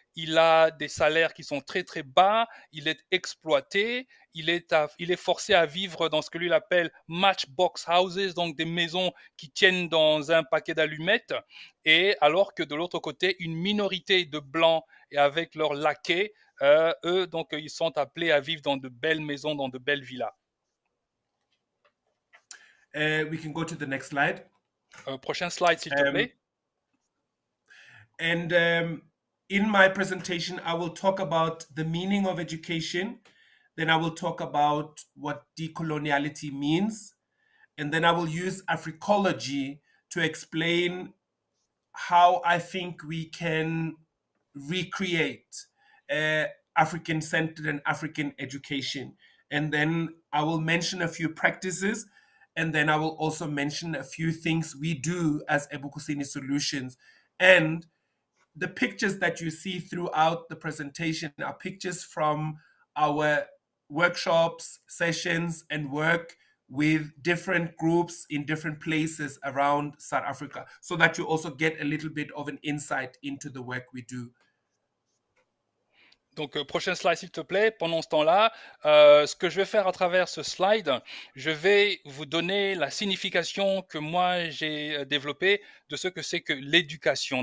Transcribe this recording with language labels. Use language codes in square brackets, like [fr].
[fr] il a des salaires qui sont très très bas, il est exploité, il est forcé à vivre dans ce que lui il appelle matchbox houses, donc des maisons qui tiennent dans un paquet d'allumettes, et alors que de l'autre côté, une minorité de blancs et avec leurs laquais, eux, donc ils sont appelés à vivre dans de belles maisons, dans de belles villas. [en] We can go to the next slide. [fr] Prochain slide, s'il te plaît. [en] And in my presentation, I will talk about the meaning of education. Then I will talk about what decoloniality means. And then I will use Africology to explain how I think we can recreate African-centered and African education. And then I will mention a few practices, and then I will also mention a few things we do as Ebukusini Solutions. And the pictures that you see throughout the presentation are pictures from our workshops, sessions, and work with different groups in different places around South Africa, so that you also get a little bit of an insight into the work we do. [fr] Donc, prochain slide, s'il te plaît. Pendant ce temps-là, ce que je vais faire à travers ce slide, je vais vous donner la signification que moi, j'ai développée de ce que c'est que l'éducation.